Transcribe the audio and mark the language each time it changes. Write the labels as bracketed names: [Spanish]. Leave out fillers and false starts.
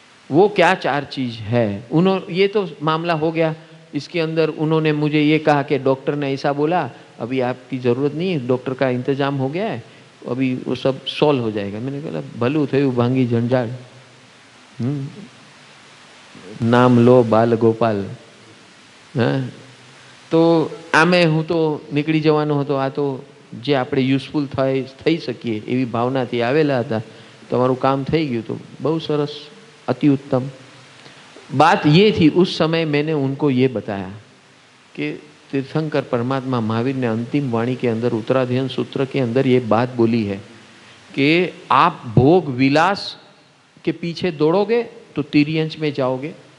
[Hindi] वो क्या 4 चीज है, उन्होंने, ये तो मामला हो गया। इसके अंदर उन्होंने मुझे ये कहा कि डॉक्टर ने ऐसा बोला, अभी आपकी ज़रूरत नहीं है, डॉक्टर का इंतजाम हो गया है, अभी वो सब सॉल्व हो जाएगा। मैंने कहा [Gujarati] भलू थयु भांगी झंझाड़, [Hindi] नाम लो बाल गोपाल। [Gujarati] हाँ, તો આમે હું તો નીકળી જવાનો હતો, આ તો જે આપણે યુઝફુલ થઈ શકીએ એવી ભાવનાથી આવેલા હતા। તમારું કામ થઈ ગયું તો બહુ સરસ, અતિ उत्तम। [Hindi] बात ये थी, उस समय मैंने उनको ये बताया कि तीर्थंकर परमात्मा महावीर ने अंतिम वाणी के अंदर उत्तराध्ययन सूत्र के अंदर ये बात बोली है कि आप भोग विलास के पीछे दौड़ोगे तो तिर्यंच में जाओगे।